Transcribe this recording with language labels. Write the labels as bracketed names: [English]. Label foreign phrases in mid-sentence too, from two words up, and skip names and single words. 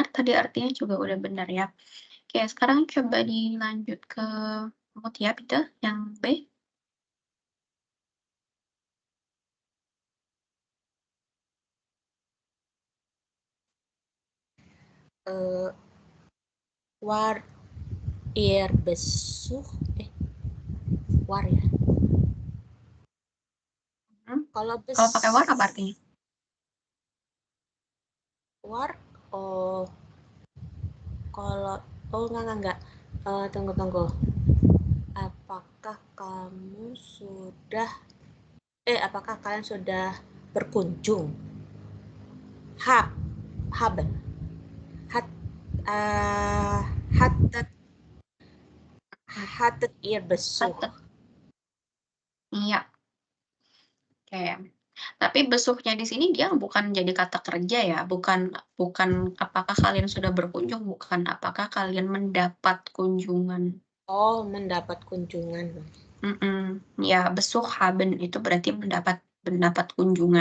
[Indonesian] Tadi artinya juga udah benar ya. Oke, sekarang coba dilanjut ke Mutia, Peter, yang B. [German] War ihr Besuch war ya. [Indonesian] Kalau pakai war apa artinya? War enggak. Tunggu. Apakah kalian sudah berkunjung? [German] Haben. Hattet ihr Besuch? [Indonesian] Iya. Oke. Tapi besuhnya di sini dia bukan jadi kata kerja ya, bukan apakah kalian sudah berkunjung, bukan apakah kalian mendapat kunjungan. Oh, mendapat kunjungan. Ya, [German] besuh haben [Indonesian] itu berarti mendapat kunjungan.